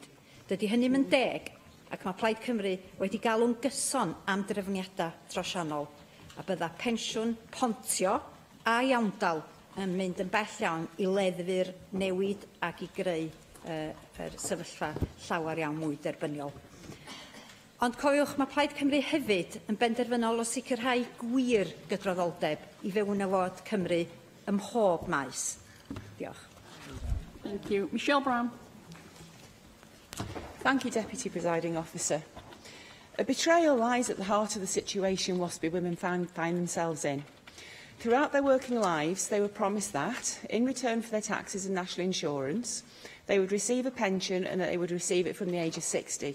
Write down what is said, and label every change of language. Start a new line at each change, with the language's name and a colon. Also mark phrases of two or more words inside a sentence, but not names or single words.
Welsh: Dydy hynny'n yn deg, ac mae Plaid Cymru wedi galw'n gyson am drefniadau trosiannol, a bydda pensiwn pontio a iawndal yn mynd yn bell iawn i leddfu'r newid ac i greu yr sefyllfa llawer iawn mwy derbyniol. Ond cofiwch, mae Plaid Cymru hefyd yn benderfynol o sicrhau gwir gydraddoldeb i fewnewod Cymru ym mhob maes. Diolch.
English: Thank you. Michelle Brown. Thank you, Deputy Presiding Officer. A betrayal lies at the heart of the situation WASPI women find themselves in. Throughout their working lives, they were promised that, in return for their taxes and national insurance, they would receive a pension and that they would receive it from the age of 60.